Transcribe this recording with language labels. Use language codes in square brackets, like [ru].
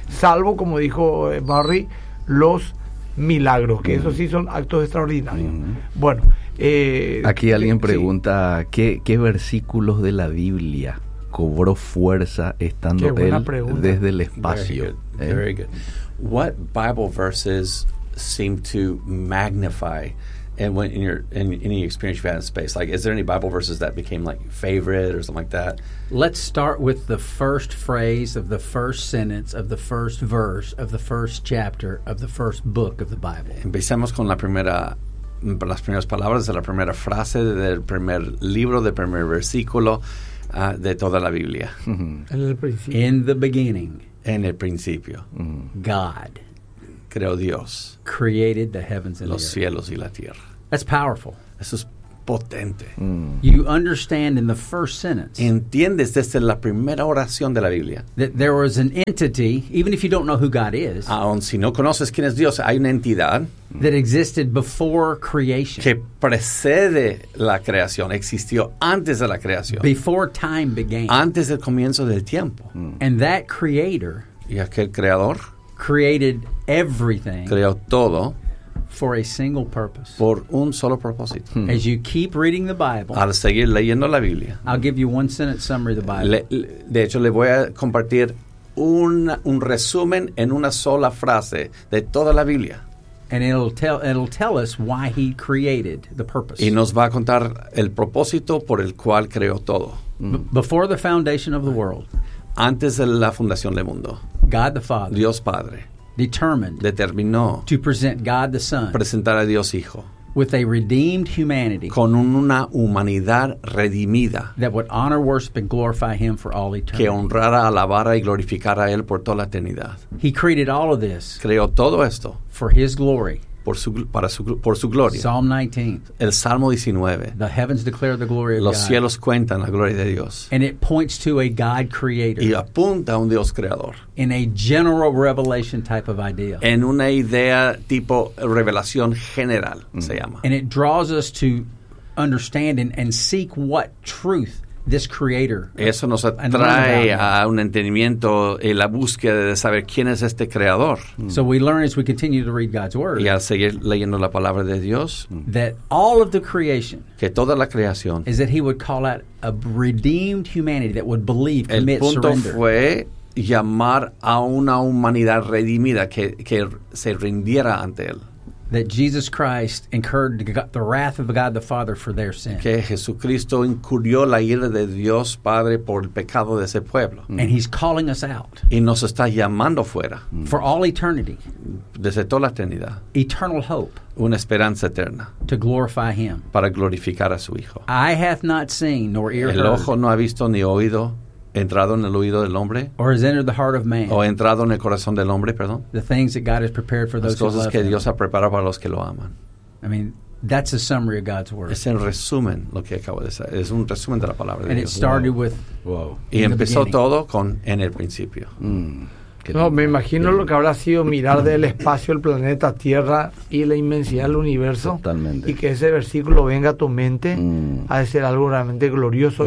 [es] Salvo, como dijo Barry, los milagros, que esos sí son actos extraordinarios. Bueno, aquí alguien pregunta, sí. ¿Qué versículos de la Biblia cobró fuerza estando él pregunta. Desde el espacio? [en] Very good. What Bible verses seem to magnify and when in your in any experience you've had in space? Like, is there any Bible verses that became like favorite or something like that? Let's start with the first phrase of the first sentence of the first verse of the first chapter of the first book of the Bible. [es] Empecemos con las primeras palabras de la primera frase del primer libro, del primer versículo de toda la Biblia. En el principio. [en] In the beginning. [es] En el principio. [en] God. [es] Creo Dios. [en] Created the heavens and [es] los [en] the [es] cielos [en] earth. [es] Y la tierra. [en] That's powerful. [es] Eso es potente. [en] You understand in the first sentence. [es] Entiendes desde la primera oración de la Biblia. [en] That there was an entity, even if you don't know who God is. [es] Aun si no conoces quién es Dios, hay una entidad. [en] That existed before creation. [es] Que precede la creación. Existió antes de la creación. [en] Before time began. [es] Antes del comienzo del tiempo. [en] And that creator. [es] Y aquel creador. [en] Created everything. [es] Creó todo. [en] For a single purpose. [es] Por un solo propósito. [en] As you keep reading the Bible. [es] Al seguir leyendo la Biblia. [en] I'll give you one sentence summary of the Bible. [es] De hecho, le voy a compartir un resumen en una sola frase de toda la Biblia. [en] And it'll tell us why he created the purpose. [es] Y nos va a contar el propósito por el cual creó todo. [en] Before the foundation of the world. [es] Antes de la fundación del mundo. [en] God the Father. [es] Dios Padre. [en] Determined. [es] Determinó. [en] To present God the Son. [es] Presentar a Dios Hijo. [en] With a redeemed humanity. [es] Con una humanidad redimida. [en] That would honor, worship, and glorify him for all eternity. [es] Que honrara, alabara y glorificara a él por toda la eternidad. [en] He created all of this. [es] Creó todo esto. [en] For his glory. [es] Por su gloria. [en] Psalm 19. [es] El Salmo 19. [en] The heavens declare the glory of [es] los [en] God. [es] Los cielos cuentan la gloria de Dios. [en] And it points to a God creator. [es] Y apunta a un Dios creador. [en] In a general revelation type of idea. [es] En una idea tipo revelación general, se llama. [en] And it draws us to understand and seek what truth this creator. [es] Eso nos atrae a un entendimiento y la búsqueda de saber quién es este creador. [en] So we learn as we continue to read God's word. [es] Y al seguir leyendo la palabra de Dios. [en] That all of the creation. [es] Que toda la creación. [en] Is that he would call out a redeemed humanity that would believe, commit, surrender. [es] El punto fue llamar a una humanidad redimida que se rindiera ante él. [en] That Jesus Christ incurred the wrath of God the Father for their sin. [es] Que Jesucristo incurrió la ira de Dios Padre por el pecado de ese pueblo. [en] And he's calling us out. [es] Y nos está llamando fuera. [en] For all eternity. [es] Desde toda la eternidad. [en] Eternal hope. [es] Una esperanza eterna. [en] To glorify him. [es] Para glorificar a su Hijo. [en] Eye hath not seen, nor ear heard. [es] El ojo no ha visto ni oído. Entrado en el oído del hombre. [en] Or has entered the heart of man. [es] O entrado en el corazón del hombre, perdón. [en] The things that God has prepared for those who love him. [es] Las cosas que Dios ha preparado para los que lo aman. [en] I mean, that's a summary of God's word. [es] Es el resumen lo que acabo de decir. Es un resumen de la palabra de [en] and [es] Dios. [en] And it started whoa. With whoa. [es] Y empezó todo con en el principio. No, me imagino lo que habrá sido mirar del espacio el planeta Tierra y la inmensidad del universo. Totalmente. Y que ese versículo venga a tu mente ha de ser algo realmente glorioso.